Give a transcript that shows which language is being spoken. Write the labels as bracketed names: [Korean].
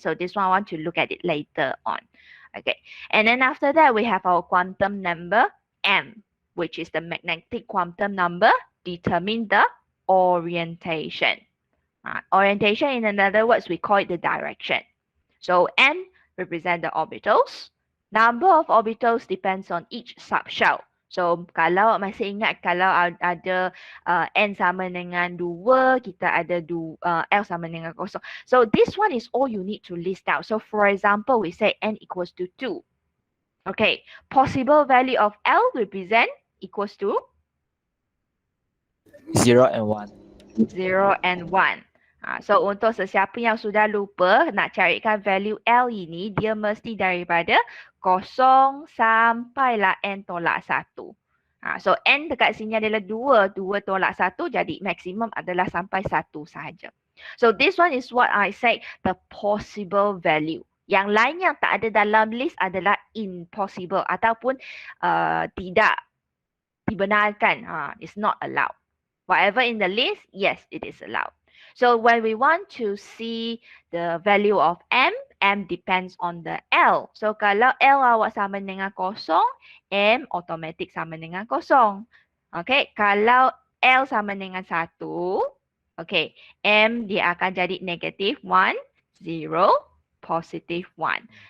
[English] So this one I want to look at it later on. Okay, and then after that we have our quantum number m, which is the magnetic quantum number, determine the orientation. Orientation, in other words, we call it the direction. So n represent the orbitals. Number of orbitals depends on each subshell. [Malay] So kalau masih ingat, kalau ada n sama dengan 2, kita ada L sama dengan 0. [English] So this one is all you need to list out. So for example, we say n equals to 2. Okay, possible value of L represent equals to 0 and 1. 0 and 1. [Malay] So untuk sesiapa yang sudah lupa nak carikan value L ini, dia mesti daripada 0 sampailah n tolak 1. So n dekat sini adalah 2, 2 tolak 1, jadi maksimum adalah sampai 1 sahaja. [English] So this one is what I say, the possible value. [Malay] Yang lain yang tak ada dalam list adalah impossible ataupun tidak dibenarkan. [English] It's not allowed. Whatever in the list, yes, it is allowed. So when we want to see the value of M, M depends on the L. [Malay] So kalau L awak sama dengan 0, M automatic sama dengan 0. Okay, kalau L sama dengan 1, okay, M dia akan jadi negative 1, 0, positive 1.